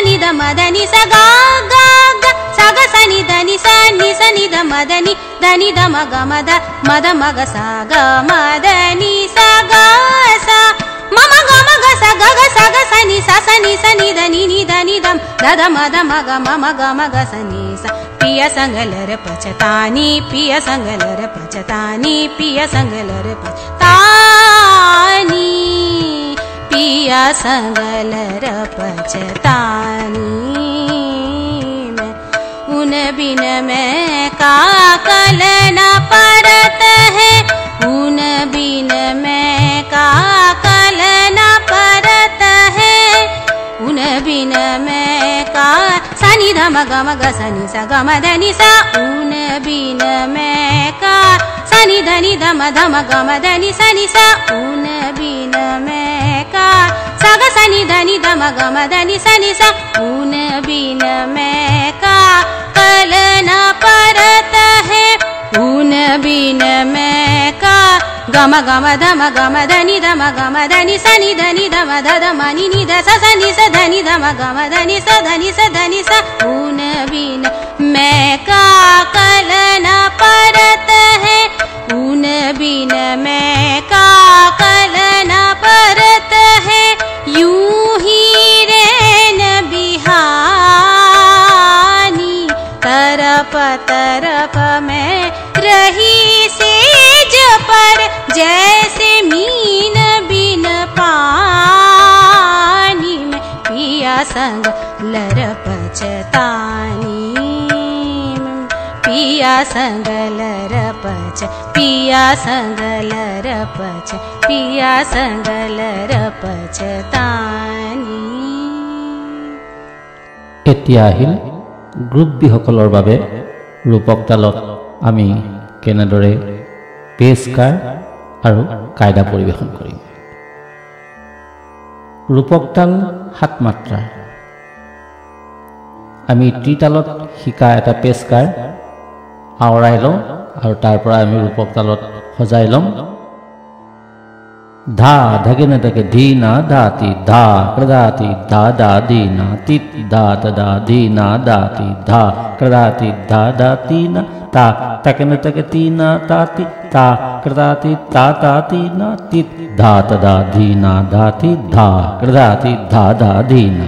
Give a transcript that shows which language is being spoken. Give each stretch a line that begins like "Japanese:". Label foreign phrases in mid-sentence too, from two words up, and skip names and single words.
Hindi: नि ध म ध नि सा ग ग ग सा ग सा नि ध नि सा नि ध म ध नि ध नि ध म ग म ध म ग सा ग म ध नि सा ग सा म म ग म ग सा ग ग सा ग सा नि सा नि ध नि ध नि ध ध ध म ग म ग म ग सा नि सा पिया संग लर पछतानी पिया संग लर पछतानी पिया संग लर पछतानी पिया संग लर पछतानी मैं उन बिन मैं का कल न परत है उन बिन मैं का कल न परत है उन बिन मैं का सा नि ध म ग म ग सा नि सा ग म ध नि सा उन बिन मैं का सा नि ध नि ध म ग म ध नि सा उन बिन मैं का सा ग सा नि ध नि ध म ग म ध नि सा उन बिन मैं का कल न परत है उन बिन मैं का ग म ध म ध नि ध म ग म ध नि सा ध म ध ध म नि नि ध सा सा नि सा ध नि ध म ग म ध नि सा उन बिन मैं का कल न परत है उन बिन मैं का कल न परत है यूं ही रैन बिहानी तरप तरप में रही सेज पर जैसे मीन बिन पानी में पिया संग लर पछतानी पिया संग लर पछ पिया संग लर पछ पिया संग लर पछतानी
Assamese: এতিয়া আহিল গ্ৰুপ বি সকলৰ বাবে ৰূপক তালত আমি কেনেদৰে পেচকাৰ আৰু কায়দা পৰিৱেশন কৰিম। ৰূপক তাল 7 মাত্ৰা। আমি ত্ৰিতালত শিকা এটা পেচকাৰ আওৰাই লওঁ আৰু তাৰ পৰা আমি ৰূপক তালত সজাই ল'ম। ধা ধাগে না ধাগে ধি না দাতি ধা ক্রদাতি ধা দা দি না তিত ধা তদা ধি না দাতি ধা ক্রদাতি ধা দাতি না তা তাকে না তাকে তি না তাতি তা ক্রদাতি তা তাতি না তিত ধা তদা ধি না দাতি ধা ক্রদাতি ধা দা ধি না।